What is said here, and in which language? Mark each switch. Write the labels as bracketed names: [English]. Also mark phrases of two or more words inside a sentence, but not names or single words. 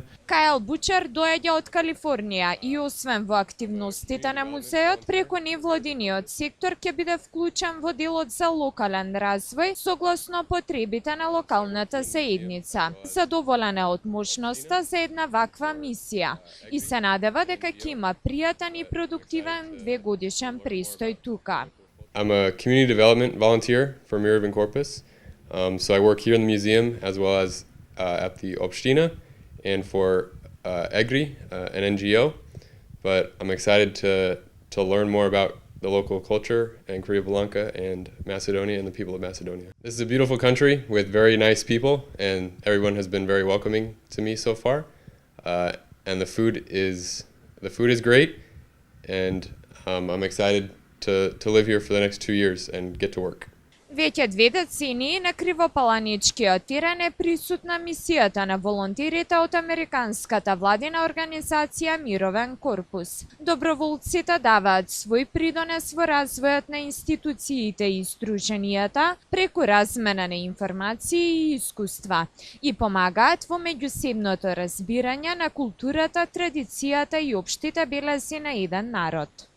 [Macedonian] Кајл Бучер доаѓа од Калифорнија и освен во активностите на музеот, преку невладиниот сектор ќе биде вклучен во делот за локален развој согласно потребите на локалната заедница. Задоволен е од можноста за една ваква мисија и се надева дека ќе има пријатен и продуктивен 2-годишен престој тука. [English] I'm a community development volunteer for Miraven Corpus. So I work here in the museum as well as at the Opština and for EGRI, an NGO. But I'm excited to learn more about the local culture and Criopolanca and Macedonia and the people of Macedonia. This is a beautiful country with very nice people, and everyone has been very welcoming to me so far. And the food is great, and I'm excited to live here for the next 2 years and get to work. [Macedonian] Веќе 2 децении на Кривопаланичкиот терен е присутна мисијата на волонтерите од американската владина организација Мировен корпус. Доброволците даваат свој придонес во развојот на институциите и здруженијата преку размена на информации и искуства и помагаат во меѓусебното разбирање на културата, традицијата и општите белези на еден народ.